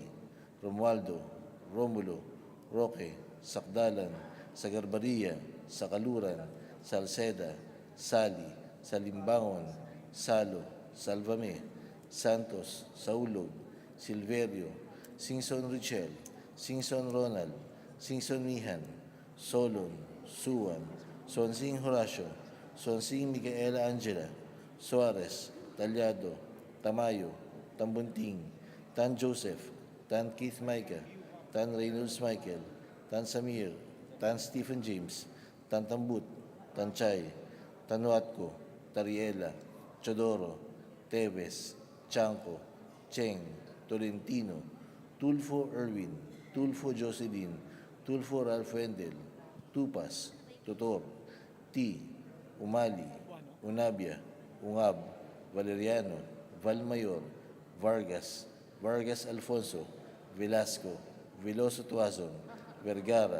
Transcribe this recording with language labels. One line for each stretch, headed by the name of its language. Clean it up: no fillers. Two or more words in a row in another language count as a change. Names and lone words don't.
Filipino: Romualdo, Romulo, Roque, Sakdalan, Sagarbaria, Sakaluran, Salceda, Sali, Salimbangon, Salo, Salvame, Santos, Saulog, Silverio, Singson Richel, Singson Ronald, Singson Mihan, Solon, Suwan, Sonsing Horacio, Sonsing Micaela Angela, Suarez, Talyado, Tamayo, Tambunting, Tan Joseph, Tan Keith Micah, Tan Reynolds Michael, Tan Samir, Tan Stephen James, Tan Tambut, Tan Chay, Tanuatco, Tariela, Chodoro, Tevez, Chanco, Cheng, Tolentino, Tulfo Erwin, Tulfo Jocelyn, Tulfo Ralph Wendel, Tupas, Totor, T, Umali, Unabia, Ungab, Valeriano, Valmayor, Vargas, Vargas Alfonso, Velasco, Veloso Tuazon, Vergara,